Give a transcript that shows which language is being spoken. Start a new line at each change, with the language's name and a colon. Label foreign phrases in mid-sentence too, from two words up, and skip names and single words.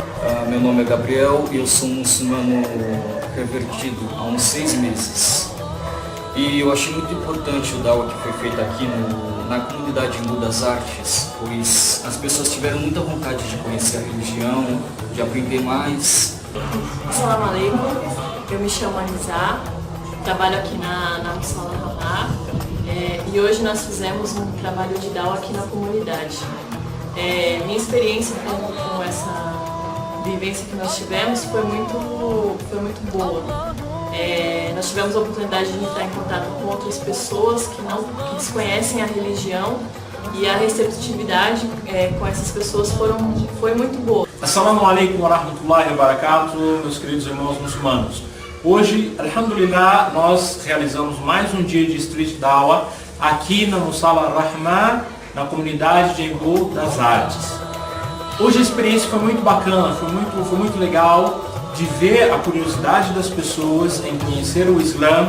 Portuguese: Meu nome é Gabriel e eu sou muçulmano revertido há uns 6 meses. E eu achei muito importante o Dawa que foi feito aqui na comunidade Embu das Artes, pois as pessoas tiveram muita vontade de conhecer a religião, de aprender mais.
Arabic: السلام عليكم,
Portuguese: eu me chamo Anizá, trabalho aqui na Musala Ramá, e hoje nós fizemos um trabalho de Dawa aqui na comunidade. Minha experiência com essa vivência que nós tivemos foi muito boa. Nós tivemos a oportunidade de entrar em contato com outras pessoas que desconhecem a religião, e a receptividade com essas pessoas foi muito boa.
Arabic: السلام عليكم ورحمة الله وبركاته,
Portuguese: meus queridos irmãos muçulmanos. Hoje, alhamdulillah, nós realizamos mais um dia de Street Dawa aqui na Musala Rahma, na comunidade de Embu das Artes. Hoje a experiência foi muito bacana, foi muito legal de ver a curiosidade das pessoas em conhecer o Islã.